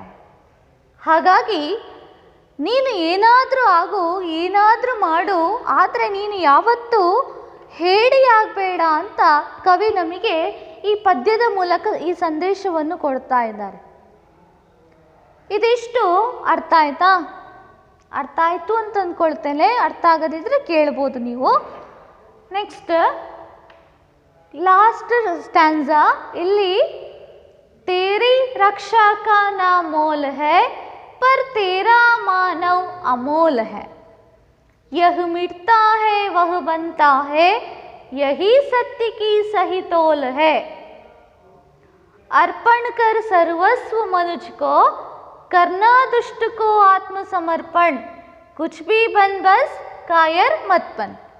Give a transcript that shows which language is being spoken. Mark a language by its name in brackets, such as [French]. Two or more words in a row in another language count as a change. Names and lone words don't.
[Kannada] ಹಾಗಾಗಿ ನೀನು ಏನಾದರೂ ಆಗು, ಏನಾದರೂ ಮಾಡು, ಆದರೆ ನೀನು ಯಾವತ್ತೂ ಹೇಡಿಯಾಗಬೇಡ ಅಂತ ಕವಿ ನಮಗೆ ಈ ಪದ್ಯದ ಮೂಲಕ ಈ ಸಂದೇಶವನ್ನು ಕೊಡ್ತಾ ಇದ್ದಾರೆ. ಇದಿಷ್ಟು ಅರ್ಥ ಆಯ್ತಾ? ಅರ್ಥ ಆಯಿತು ಅಂತ ಅಂದ್ಕೊಳ್ತೇನೆ. ಅರ್ಥ ಆಗದಿದ್ದರೆ ಕೇಳ್ಬೋದು ನೀವು. [English] next last stanza. [Hindi] ಇಲ್ಲಿ तेरी रक्षा का ना मोल है पर तेरा मानव अमोल है, यह मिटता है वह बनता है, यही सत्य की सही तोल है, अर्पण कर सर्वस्व मनुज को, करना दुष्ट को आत्मसमर्पण, कुछ भी बन बस कायर मत बन।